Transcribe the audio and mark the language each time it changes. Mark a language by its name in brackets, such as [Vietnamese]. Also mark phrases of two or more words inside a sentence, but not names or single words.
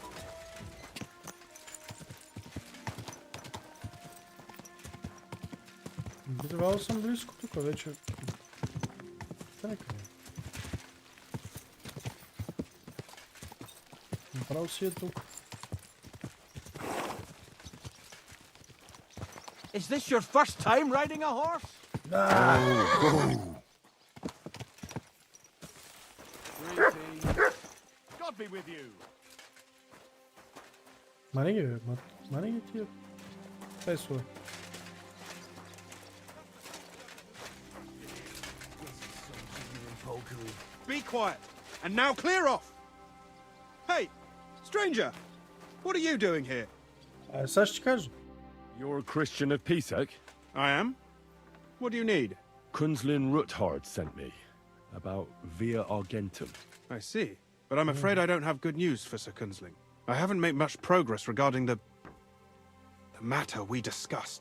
[Bulgarian] Трябвало съм близко тук, вече. Така. Направо си е тук. [English] Is this your first time riding a horse? God be with you. [Bulgarian] Мани ги тия песове. [English] Be quiet, and now clear off. Hey, stranger, what are you doing here? [Bulgarian] Сега ще ти кажа. [English] You're a Christian of Pisek? I am. What do you need? Kunzlin Ruthard sent me about Via Argentum. I see, but I'm afraid I don't have good news for Sir Kunzling. I haven't made much progress regarding the matter we discussed.